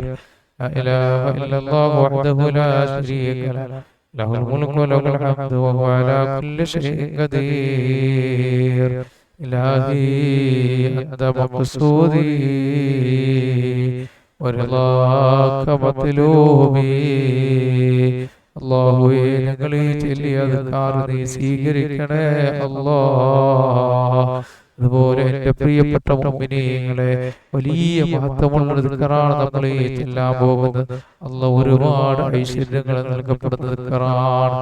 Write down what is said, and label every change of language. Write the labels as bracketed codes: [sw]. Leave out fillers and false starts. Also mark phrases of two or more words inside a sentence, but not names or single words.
[ar] لا إله إلا الله وحده لا شريك له، له الملك وله الحمد وهو على كل شيء قدير. إلهي أنت مقصودي ورضاك مطلوبي. [ml] അല്ലാഹുവേ, ഞങ്ങൾ ഈ ചൊല്ലിയ അദ്കാർ നീ സ്വീകരിക്കണേ അല്ലാഹ്. അതുപോലെ എൻ്റെ പ്രിയപ്പെട്ട മുഅ്മിനീങ്ങളെ, വലിയ മഹത്വമുള്ള ദിക്റാണ് നമ്മൾ ഈ ചെല്ലാൻ പോകുന്നത്. അല്ലാഹ് ഒരുപാട് ഐശ്വര്യങ്ങൾ നൽകപ്പെടുന്ന ദിക്റാണ്.